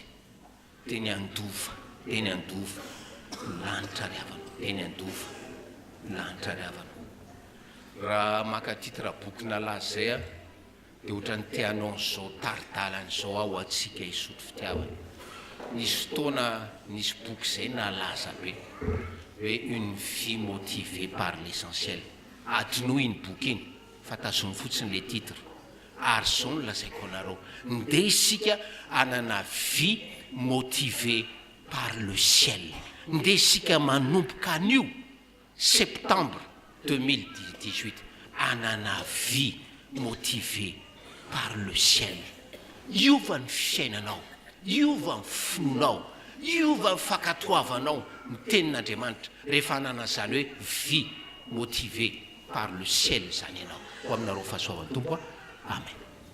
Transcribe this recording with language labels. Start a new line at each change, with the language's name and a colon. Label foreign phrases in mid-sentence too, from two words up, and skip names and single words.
Malagasy: Teny andova, teny andova, lanitra riavanao, teny andova, lanitra riavanao. Raha maka titre boky nalaza zay a, de ohatrany tianao an'izao taridalanyzao ao atsika hisotro fitiavana. Nisy fotoana nisy boky zay nalaza be hoe
French: une vie motivée par l'essentiel.
Malagasy: Adinoa iny boky iny fa tazony fotsiny le titre, ary zao no lazaiko anareo, ndeha isika anana
French: vie motivée par le ciel.
Malagasy: Ndeha isika manomboka an'io septembre 2018 anana
French: vie motivée par le ciel.
Malagasy: Iova ny fiainanao, iova ny finonao, iova ny fankatoavanao ny tenin'Andriamanitra rehefa anana zany hoe
French: vie motivée par le ciel
Malagasy: zany ianao. Ho aminareo fahasoavan'ny tompo. Amen.